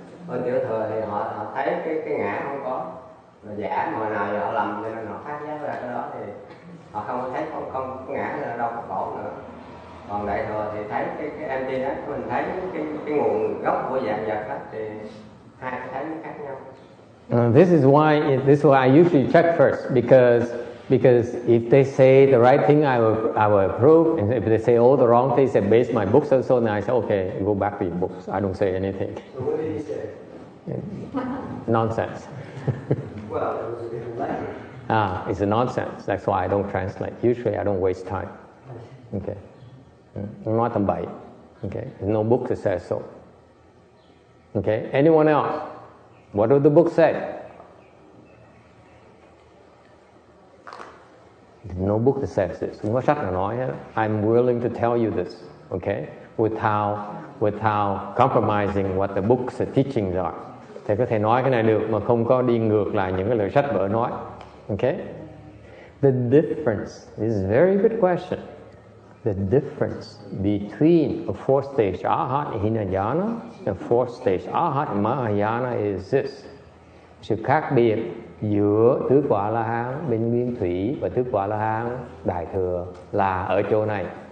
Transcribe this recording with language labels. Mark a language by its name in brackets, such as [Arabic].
[Vietnamese] Ở tiểu thừa thì họ thấy cái ngã không có, mà giả mà nào giờ họ lầm cho nên họ phát giác ra cái đó thì họ không thấy không có ngã nữa, đâu có khổ nữa. Còn đại thừa thì thấy cái emptiness, mình thấy cái nguồn gốc của dạng vật đó thì hai cái thấy nó khác nhau. [English] This is why I usually check first, because if they say the right thing, I will approve, and if they say all the wrong things, they base my books also, and I say, okay, go back to your books. I don't say anything. So what did he say? Nonsense. Well, it was a different language. It's a nonsense. That's why I don't translate. Usually, I don't waste time. Okay. [Vietnamese] Nói tầm bậy. [English] Okay. There's no book that says so. Okay. Anyone else? What do the books say? There's no book that says this. [Vietnamese] Không có sách nào nói hết. [English] I'm willing to tell you this, okay? Without compromising what the books and teachings are. [Vietnamese] Thầy có thể nói cái này được mà không có đi ngược lại những cái lời sách vở nói, okay? [English] The difference, this is a very good question. The difference between a 4th stage Arhat Hinayana and 4th stage Arhat Mahayana is this. [Vietnamese] Sự khác biệt giữa tứ quả La Hán bên nguyên thủy và tứ quả La Hán đại thừa là ở chỗ này.